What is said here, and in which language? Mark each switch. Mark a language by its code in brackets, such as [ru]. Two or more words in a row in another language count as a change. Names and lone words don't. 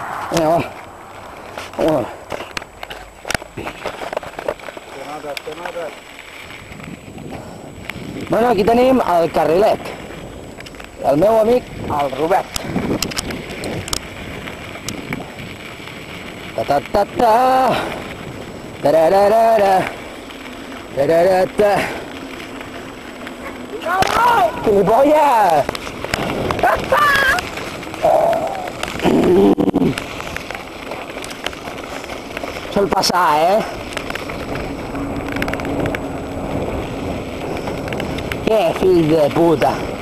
[ca] Venga, va. Vámonos. Bueno, aquí tenim el carrilet. El meu amic, el Robert. Ta-ta-ta-ta. Ta-ra-ra-ra-ra. Ta-ra-ra-ta. ¡Gilipollas! Sol passar, Que fill de puta.